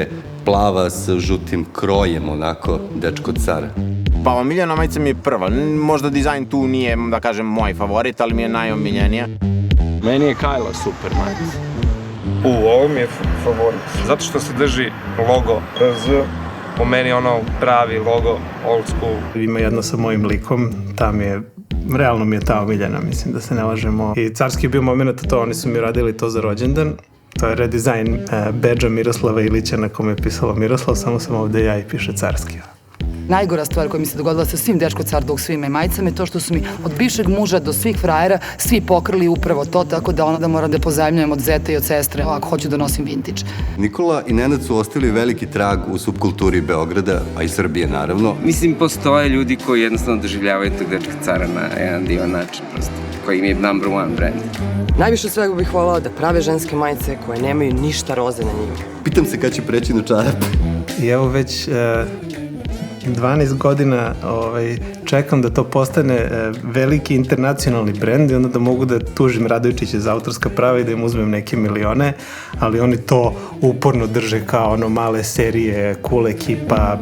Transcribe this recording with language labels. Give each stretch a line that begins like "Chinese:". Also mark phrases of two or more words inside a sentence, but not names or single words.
Serbian: plava sa žutim krojem, onako, Dečko car. Pa omiljena majica mi je prva. Možda dizajn tu nije, da kažem, moj favorit, ali mi je najomiljenija. Meni je Kajla super majica. Ovo mi je favorit. Zato što se drži logo RZ, po meni ono pravi logo,
English: old school.
Serbian: Ima jedna sa mojim likom, realno mi je ta omiljena, mislim da se ne lažemo. I carski je bio moment to, oni su mi radili to za rođendan. To je redizajn bedža Miroslava Ilića na kome je pisalo Miroslav, samo sam ovde ja i piše carski. Najgora stvar koja mi se dogodila sa svim Dečko car duksevima i majicama je to što su mi od bivšeg muža do svih frajera svi pokrili upravo to, tako da onda moram da pozajmljujem od zete i od sestre ako hoću da nosim vintage. Nikola i Nenad su ostavili veliki trag u subkulturi Beograda, a i Srbije naravno. Mislim, postoje ljudi koji jednostavno doživljavaju tog Dečka cara na jedan divan način, prosto, koji im je
English: number one brand.
Serbian: Najviše svega bih voljela da prave ženske majice koje nemaju ništa roze na njima. Pitam se kad će preći na čarape. I evo već 12 godina čekam da to postane veliki internacionalni brend i onda da mogu da tužim Radojičića za autorska prava i da im uzmem neke milione, ali oni to uporno drže kao male serije, cool ekipa.